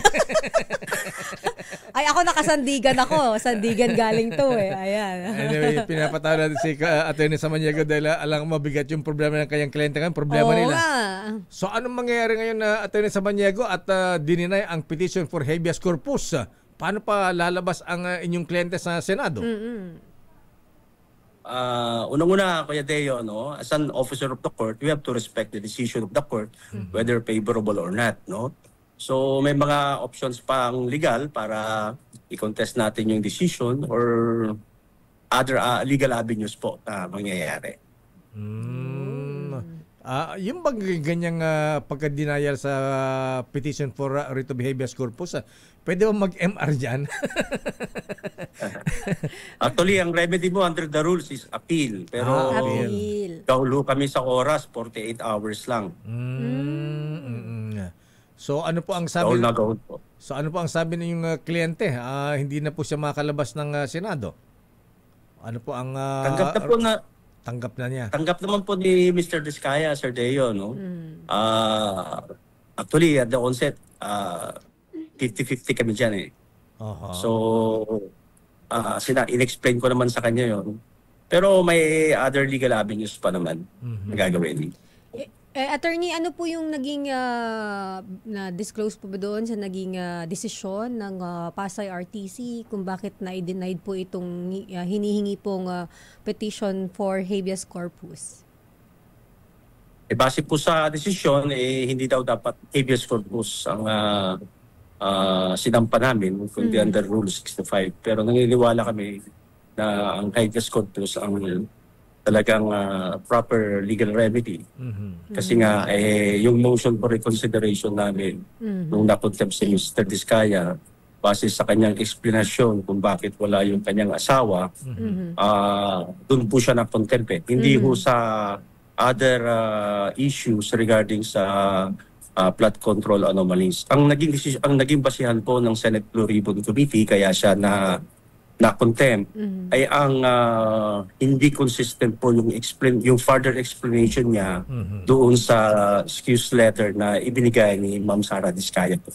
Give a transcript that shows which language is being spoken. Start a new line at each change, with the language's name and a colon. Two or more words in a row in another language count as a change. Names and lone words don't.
Filipino: Ay, ako nakasandigan ako. Sandigan galing to Ayan. Anyway, pinapatawa natin si Attorney Samaniego dahil alang mabigat yung problema ng kanyang kliyente ngayon. Problema nila. So, anong mangyayari ngayon na Attorney Samaniego at dininay ang
English: petition for habeas corpus?
Filipino: Paano pa lalabas ang inyong kliyente sa Senado? Unang-una, Kuya Deo,
English: as an officer of the court, we have to respect the decision of the court, whether favorable or not.
Filipino: So may mga options pang legal para i-contest natin yung decision
English: or other legal avenues
Filipino: po na mangyayari. Yung bang ganyang pagka-denial sa
English: petition for writ of habeas corpus,
Filipino: pwede ba mag-MR dyan?
English: Actually, ang remedy mo under the rules is appeal.
Filipino: Pero gaulo kami sa oras, 48 hours lang. So ano po ang sabi? Gaul po. So ano po ang sabi ng kliyente? Hindi na po siya makalabas ng Senado. Ano po ang tanggap na niya? Tanggap naman po ni Mr. Diskaya, Sir Deo,
English: no? Actually, at the onset, 50-50
Filipino: kami dyan eh. So, in-explain ko naman sa kanya yon. Pero may
English: other legal avenues
Filipino: pa naman na gagawin. Attorney, ano po yung naging na-disclose po ba doon sa naging desisyon ng Pasay RTC kung bakit na-denied po itong hinihingi pong
English: petition for habeas corpus?
Filipino: Base po sa desisyon, hindi daw dapat habeas corpus ang sinampa namin kundi under Rule 65. Pero naniniwala kami na ang habeas corpus ang talagang
English: proper legal remedy.
Filipino: Kasi nga, yung
English: motion for reconsideration
Filipino: namin, nung nakontempt si Mr. Diskaya, base sa kanyang explanation kung bakit wala yung kanyang asawa, doon po siya nakontempt. Hindi po sa
English: other issues
Filipino: regarding sa
English: flood control anomalies.
Filipino: Ang naging basihan po ng Senate Blue Ribbon Committee, kaya siya na contempt ay ang hindi consistent po yung
English: further explanation
Filipino: niya doon sa
English: excuse letter
Filipino: na ibinigay ni Ma'am Sara Diskaya po.